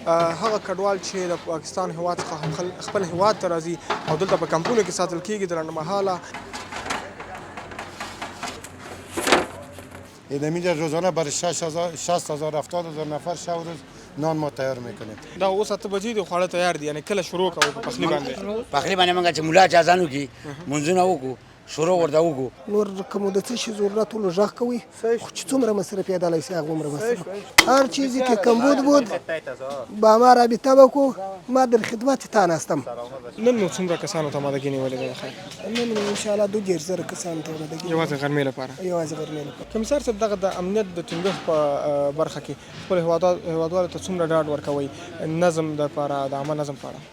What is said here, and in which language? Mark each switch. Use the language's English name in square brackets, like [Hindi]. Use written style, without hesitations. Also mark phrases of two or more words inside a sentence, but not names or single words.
[Pashto] هغه کډوال چې د پاکستان هېواد څخه خپل هېواد ته راځي او دلته په کمپونو کې ساتل کېږي د لنډمهاله [Persian] اینجا روزانه برای 60,000 70,000 نفر شب و روز نان ما تیار میکنیم. [Pashto] دا اوس 8 بجې دي خواړه تیار دي، یعنې کله شروع کوو په پخلي باندې؟ پخلي باندې موږ چې ملا چې اذان وکړي منځونه وکړو شروع ورته وکړو. نور کوم د څه شي ضرورت ولو غږ کوي خو چې څومره مصرف یادلی شي هغومره مصرف [Persian] هر چیزی که کم بود با ما رابطه [Pashto] وکړو [Persian] ما در خدمت تا هستم. [Pashto] نن نو څومره کسانو ته آمادګي نیولې ده؟ خیر نن انشاءالله 2,000 کسانو ته آمادګي یوازې غرمې لپاره؟ یوازې غرمې لپاره. کمیسار صاحب دغه د امنیت د ټینګښت په برخه کې خپل هېوادوالو ته څومره ډاډ ورکوئ نظم دپاره د عامه نظم په اړه؟